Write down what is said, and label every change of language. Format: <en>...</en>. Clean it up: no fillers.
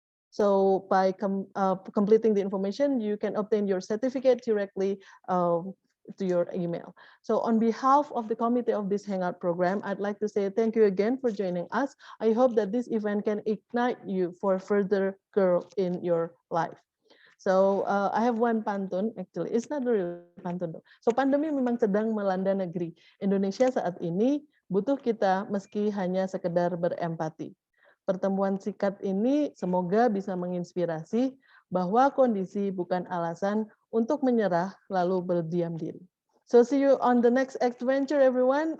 <en>So by completing the information, you can obtain your certificate directly to your email. So on behalf of the committee of this Hangout program, I'd like to say thank you again for joining us. I hope that this event can ignite you for further growth in your life. So I have one pantun, actually it's not real pantun.</en> <id>So pandemi memang sedang melanda negeri. Indonesia saat ini butuh kita meski hanya sekedar berempati. Pertemuan singkat ini semoga bisa menginspirasi bahwa kondisi bukan alasan untuk menyerah lalu berdiam diri.</id> <en>So see you on the next adventure, everyone.</en>